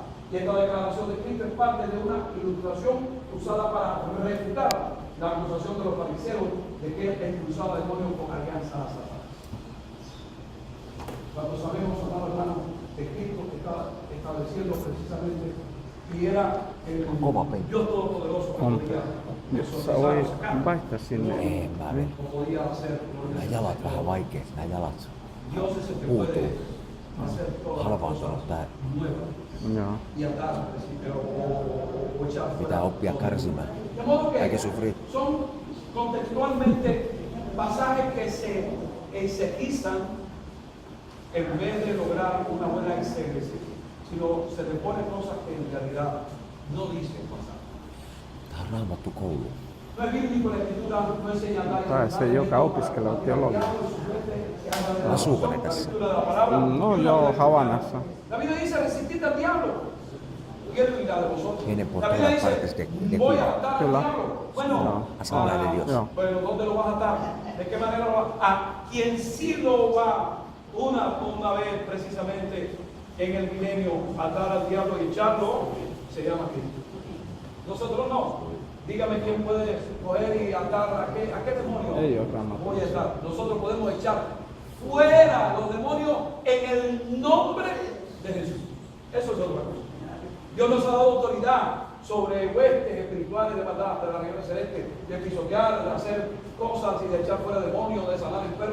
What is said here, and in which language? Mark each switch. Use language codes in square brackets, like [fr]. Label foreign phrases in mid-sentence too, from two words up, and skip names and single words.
[es] Y esta declaración de Cristo es parte de una ilustración usada para refutar la acusación de los fariseos de que él expulsaba demonios con alianza a Satanás. Cuando sabemos, amado hermano, que Cristo está estableciendo precisamente y era el Dios Todopoderoso que podía [fi] Vaihtaa sinne. [es] podía hacer. [fi] Nämä jalat vähän vaikeet, nämä jalat [es] Dios es el que [fi] puutuu. [es] puede hacer todas las [fi] Halvaantunut [es] cosas [fi] tää. [es] nuevas. [fi] Joo. [es] Y atar, o echar fuera. [fi] Pitää oppia kärsimään. [es] De modo que Hay que sufrir. son contextualmente pasajes que se exegisan en vez de lograr una buena exégesis, sino se le ponen cosas que en realidad no dicen pasar. [fi] Tää on Raamattu koulu. [es] No es bíblico la escritura, no enseña a [fi] Tai se, joka opiskelee teologiaa. Asuuko ne tässä? No joo, Havanassa. [es] La Biblia dice: resistid al diablo y él huirá de vosotros. Viene por La Biblia todas partes dice: de voy a Cuba. atar al [fi] Kyllä. [es] diablo. Bueno, Asamblea de Dios. [fi] Joo. [es] bueno, ¿dónde lo vas a atar? ¿De qué manera lo vas a atar? A quien sí lo va una vez precisamente en el milenio atar al diablo y echarlo, se llama Cristo. Nosotros no. Dígame quién puede coger y atar a qué demonio. [fi] Ei ole Raamattu. [es] Voy a estar. Nosotros podemos echar fuera los demonios en el nombre de Jesús. Eso es otra cosa. Dios nos ha dado autoridad sobre huestes espirituales de maldad de la región celeste, de pisotear, de hacer cosas y de echar fuera demonios, de sanar enfermos.